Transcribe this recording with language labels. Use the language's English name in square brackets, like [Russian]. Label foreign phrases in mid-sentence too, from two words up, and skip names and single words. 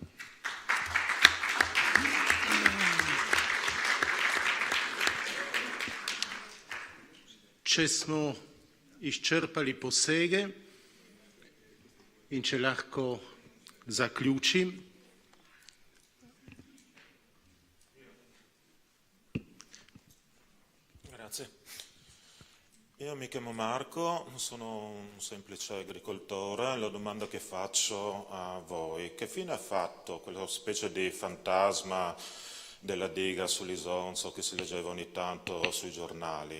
[Slovenian] Če smo izčrpali posege in če lahko zaključim, [Italian] Grazie. Io mi chiamo Marco, sono un semplice agricoltore. La domanda che faccio a voi: che fine ha fatto quella specie di fantasma della diga sull'Isonzo che si leggeva ogni tanto sui giornali?